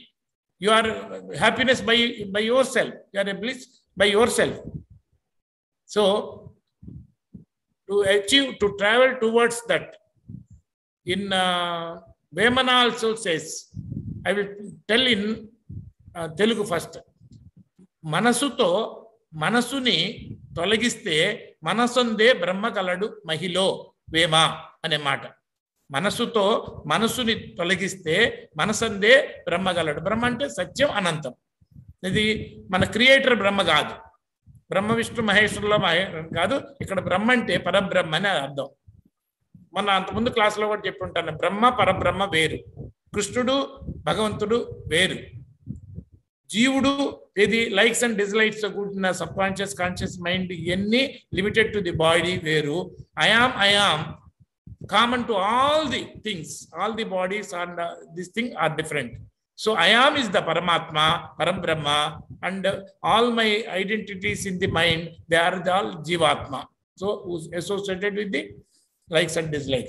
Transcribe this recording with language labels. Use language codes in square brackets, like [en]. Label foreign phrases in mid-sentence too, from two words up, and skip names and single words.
[en] You are happiness by yourself. You are a bliss by yourself. So to travel towards that, in Vemana also says, I will tell in Telugu first. [te] మనసుతో మనసుని తొలగిస్తే మనసొందే బ్రహ్మ కలదు మహిలో వేమ అనేమాట. మనసుతో మనసుని తొలగిస్తే మనసందే బ్రహ్మ కలదు. బ్రహ్మ అంటే సత్యం అనంతం. This మన క్రియేటర్ బ్రహ్మ కాదు. బ్రహ్మ విష్ణు మహేశ్వరుల కాదు. ఇక్కడ బ్రహ్మ అంటే పరబ్రహ్మ అని అర్థం. మన అంతకుముందు క్లాసులో కూడా చెప్పుంటాను, బ్రహ్మ పరబ్రహ్మ వేరు, కృష్ణుడు భగవంతుడు వేరు, జీవుడు ఇది [en] likes and dislikes [te] కూడిన [en] sub conscious conscious mind [te] ఇవన్నీ [en] limited to the body [te] వేరు. [en] I am common to all the things, all the bodies and this thing are different. So I am is the Paramatma, Parambrahma, and all my identities in the mind, they are all Jivatma. So who's associated with the likes and dislikes.